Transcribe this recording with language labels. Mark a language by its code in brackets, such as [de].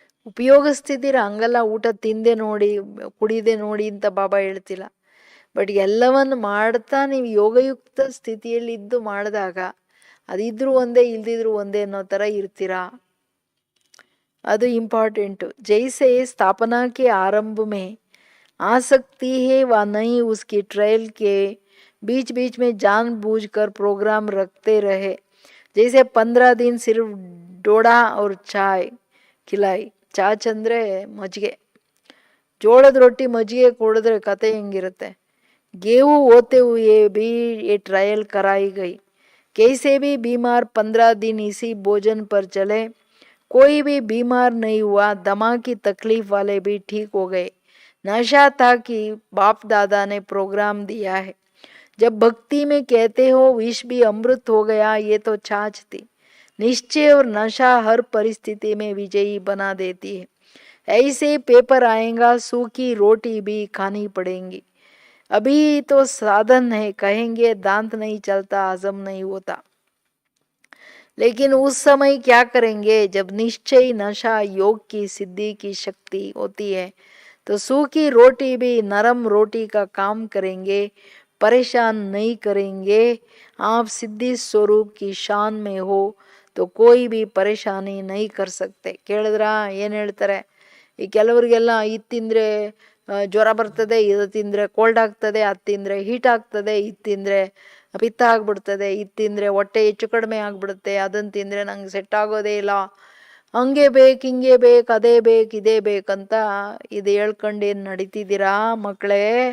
[kn] ಉಪಯೋಗ ಸ್ಥಿತಿ ಹಂಗಲ್ಲ, ಊಟ ತಿಂದೆ ನೋಡಿ ಕುಡಿದೆ ನೋಡಿ ಅಂತ ಬಾಬಾ ಹೇಳ್ತಿಲ್ಲ. ಬಟ್ ಎಲ್ಲವನ್ನು ಮಾಡ್ತಾ ನೀವು ಯೋಗಯುಕ್ತ ಸ್ಥಿತಿಯಲ್ಲಿ ಇದ್ದು ಮಾಡಿದಾಗ ಅದಿದ್ರೂ ಒಂದೇ ಇಲ್ದಿದ್ರು ಒಂದೇ ಅನ್ನೋ ಥರ ಇರ್ತೀರಾ. ಅದು ಇಂಪಾರ್ಟೆಂಟು. [hi] ಜೈಸೆ ಸ್ಥಾಪನಾ ಕೆ ಆರಂಭ ಮೇ आसक्ति है व नहीं उसकी ट्रायल के बीच बीच में जानबूझकर प्रोग्राम रखते रहे. जैसे 15 दिन सिर्फ डोडा और चाय खिलाई. [kn] ಚಾಚ್ ಅಂದರೆ ಮಜ್ಜಿಗೆ, ಜೋಳದ ರೊಟ್ಟಿ ಮಜ್ಜಿಗೆ ಕುಡಿದ್ರೆ ಕತೆ ಹೆಂಗಿರುತ್ತೆ. [hi] गेहूं होते हुए भी ये ट्रायल कराई गई. कैसे भी बीमार 15 दिन इसी भोजन पर चले, कोई भी बीमार नहीं हुआ. दमा की तकलीफ वाले भी ठीक हो गए. नशा था कि बाप दादा ने प्रोग्राम दिया है. जब भक्ति में कहते हो विष भी अमृत हो गया, ये तो छाछ थी. निश्चय और नशा हर परिस्थिति में विजयी बना देती है. ऐसे पेपर आएगा, सूखी रोटी भी खानी पड़ेंगी. अभी तो साधन है, कहेंगे दांत नहीं चलता, हजम नहीं होता. लेकिन उस समय क्या करेंगे? जब निश्चय नशा योग की सिद्धि की शक्ति होती है, तो सूखी रोटी भी नरम रोटी का काम करेंगे, परेशान नहीं करेंगे. आप सिद्धि स्वरूप की शान में हो तो कोई भी परेशानी नहीं कर सकते. [kn] ಕೇಳಿದ್ರಾ ಏನು ಹೇಳ್ತಾರೆ? ಈ ಕೆಲವರಿಗೆಲ್ಲ ಇದು ತಿಂದರೆ ಜ್ವರ ಬರ್ತದೆ, ಇದು ತಿಂದರೆ ಕೋಲ್ಡ್ ಆಗ್ತದೆ, ಅದು ತಿಂದರೆ ಹೀಟ್ ಆಗ್ತದೆ, ಇದು ತಿಂದರೆ ಪಿತ್ತ ಆಗ್ಬಿಡ್ತದೆ, ಇದು ತಿಂದರೆ ಹೊಟ್ಟೆ ಹೆಚ್ಚು ಕಡಿಮೆ ಆಗ್ಬಿಡುತ್ತೆ, ಅದನ್ನು ತಿಂದರೆ ನಂಗೆ ಸೆಟ್ ಆಗೋದೇ ಇಲ್ಲ, ಹಂಗೆ ಬೇಕು ಹಿಂಗೆ ಬೇಕು ಅದೇ ಬೇಕು ಇದೇ ಬೇಕಂತ ಇದು ಹೇಳ್ಕೊಂಡು ಏನು ನಡೀತಿದ್ದೀರಾ ಮಕ್ಕಳೇ?